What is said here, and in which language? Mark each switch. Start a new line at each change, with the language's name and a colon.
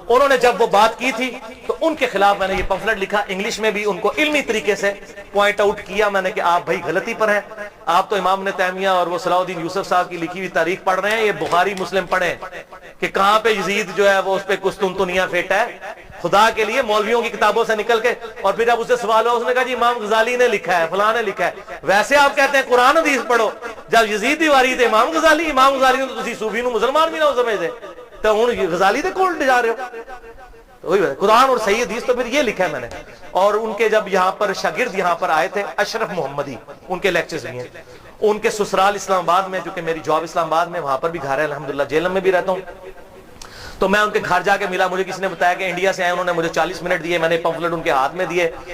Urdu: انہوں نے جب وہ بات کی تھی تو ان کے خلاف میں نے یہ پمفلٹ لکھا، انگلش میں بھی ان کو علمی طریقے سے پوائنٹ آؤٹ کیا میں نے کہ آپ بھائی غلطی پر ہیں. آپ تو امام ابن تیمیہ اور وہ صلاح الدین یوسف صاحب کی لکھی ہوئی تاریخ پڑھ رہے ہیں، یہ بخاری مسلم پڑھیں کہ کہاں پہ یزید جو ہے وہ اس پہ قسطنطنیہ پھیٹا ہے. خدا کے لیے مولویوں کی کتابوں سے نکل کے، اور پھر جب اس سے سوال ہوا اس نے کہا جی امام غزالی نے لکھا ہے، فلاں نے لکھا ہے. ویسے آپ کہتے ہیں قرآن حدیث پڑھو،
Punjabi: جب یزید دی واری تے امام غزالی نے تو تسی صوفی نو مسلمان بھی نہ ہو سمجھتے تو ہن غزالی دے کول جا رہے ہو.
Urdu: قرآن اور صحیح حدیث تو پھر یہ لکھا ہے میں نے. اور ان کے جب یہاں پر شاگرد یہاں پر آئے تھے اشرف محمدی، ان کے لیکچرز بھی ہیں. ان کے سسرال اسلام آباد میں، جو کہ میری جاب اسلام آباد میں، وہاں پر بھی گھر ہے الحمدللہ، جیلم میں بھی رہتا ہوں. تو میں ان کے گھر جا کے ملا، مجھے کسی نے بتایا کہ انڈیا سے آئے. انہوں نے مجھے 40 منٹ دیے، میں نے پمفلٹ ان کے ہاتھ میں دیے.